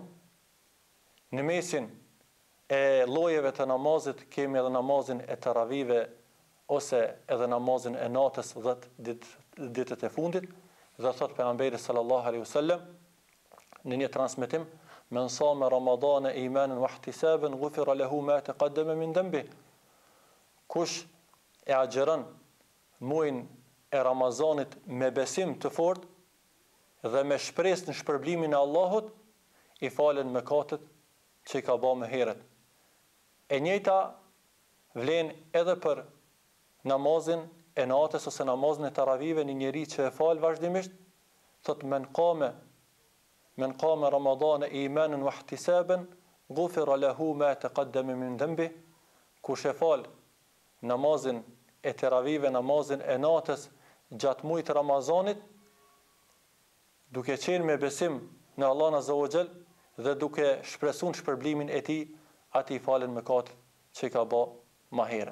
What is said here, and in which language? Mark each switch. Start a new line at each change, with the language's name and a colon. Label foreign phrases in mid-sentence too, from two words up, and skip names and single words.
Albanian: Në mesin e llojeve të namazit kemi edhe namazin e taravive ose edhe namazin e natës 10 ditët e fundit, dhe thot pejgamberi
Arabic: صلى الله عليه وسلم
Albanian: në një transmetim:
Arabic: "من صام رمضان إيمانا واحتسابا غفر له ما تقدم من ذنبه."
Albanian: Kush e agjeron muajin e Ramazanit me besim të fortë dhe me shpresë në shpërblimin e Allahut, i falen mëkatet që i ka bërë më herët. E njëjta vlen edhe për namazin e natës ose namazin e taravive, një njeri që e fal vazhdimisht, thot
Arabic: من قام رمضان إيمانا واحتسابا غفر له ما تقدم من ذنبه.
Albanian: Kush e fal namazin e taravive, namazin e natës gjatë muajit të Ramazanit, duke qenë me besim në Allah
Arabic: عز وجل
Albanian: dhe duke shpresuar shpërblimin e tij, ati i falen mëkatet që i ka bë më herët.